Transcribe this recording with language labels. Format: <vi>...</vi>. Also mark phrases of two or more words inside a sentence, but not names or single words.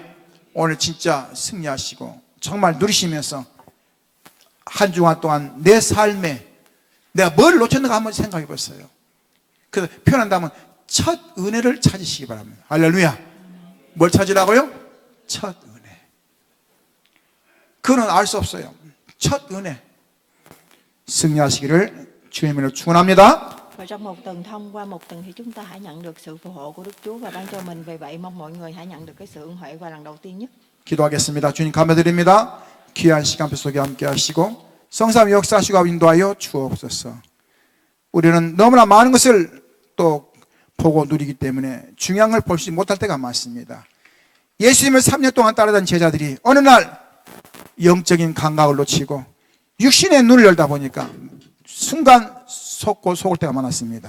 <ko>오늘 진짜 승리하시고 정말 누리시면서 한 주간 동안 내 삶에 내가 뭘 놓쳤는가 한번 생각해 보세요. 그래서 표현한다면 첫 은혜를 찾으시기 바랍니다. 할렐루야. 뭘 찾으라고요? 첫 은혜. 그거는 알 수 없어요. 첫 은혜. 승리하시기를 주의 이름으로 축원합니다.</ko> <vi>Và trong một tuần thông qua một tuần thì chúng ta hãy nhận được sự phù hộ của Đức Chúa và ban cho mình. Vì vậy mong mọi người hãy nhận được cái sự ơn huệ và lần đầu tiên nhất.</vi> <ko>기도하겠습니다. 주님 감사드립니다. 귀한 시간표 속에 함께 하시고 성삼위 역사하시고 인도하여 주옵소서. 우리는 너무나 많은 것을 또 보고 누리기 때문에 중요한 걸 볼 수 못할 때가 많습니다. 예수님을 3년 동안 따르던 제자들이 어느 날 영적인 감각을 놓치고 육신의 눈을 열다 보니까 순간 속을 때가 많았습니다.</ko>